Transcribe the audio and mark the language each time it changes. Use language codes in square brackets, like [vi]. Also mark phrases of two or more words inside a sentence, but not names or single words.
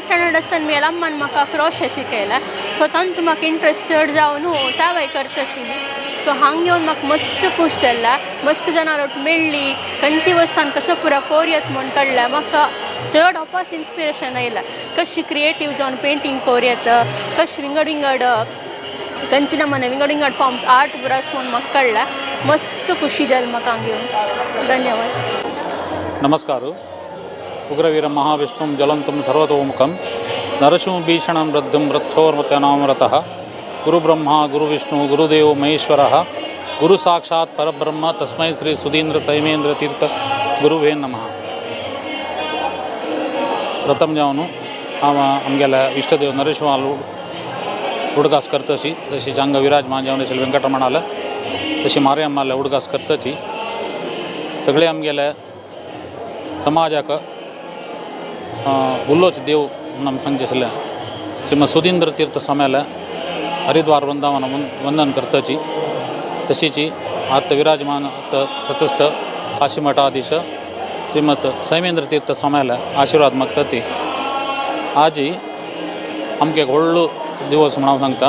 [kok] स्टँडर्ड आसतना म्हगेल्या अम्मान म्हाका क्रॉशे शिकयला सो तातूंत म्हाका इंट्रस्ट चड जावन तावय करता आशिल्ली सो हांगा येवन म्हाका मस्त खूश जाल्ला मस्त जाणां मेळ्ळी खंयची वस्तान कसो पुरा कोरयत म्हूण कळ्ळें म्हाका चड ऑपास इन्स्पिरेशन आयला कशी क्रिएटीव जावन पेंटींग कोरयत कशी विंगड खंयचे नमूने विंगड [en] forms art brush [kok] म्हूण म्हाका कळ्ळा मस्त खुशी जाली म्हाका हांगा येवन. धन्यवाद. नमस्कार. [sa] उग्रवीर महाविष्णुं ज्वलन्तं सर्वतोमुखं नरसिंहभीषणं रद्धं रथोर्मत्यनामरतः गुरुब्रह्मा गुरुविष्णु गुरुदेव महेश्वरः गुरुसाक्षात् परब्रह्म तस्मै श्री सुधींद्र सैमेंद्र तीर्थ गुरुवे नमः. [kok] प्रथम जावन आमगेल्या इष्टदेव नरेश्वर उडगास करतची जशी जांग विराजमान जावन अशें वेंकटरमणाला तशी मार्याम्माला उडगास करतची सगळे आमगेल्या समाजाक उल्लोच देव नम सांगचे आशिल्ले श्रीमद सुधींद्र तीर्थ स्वाम्याला हरिद्वार वृंदावन वंदन करतची तशीची आत्ता विराजमान तथस्थ काशी मठाधीश श्रीमद सैमेंद्र तीर्थ स्वाम्याला आशीर्वाद मागता आजी आमगे एक व्हडलो दिवस म्हणून हांव सांगता.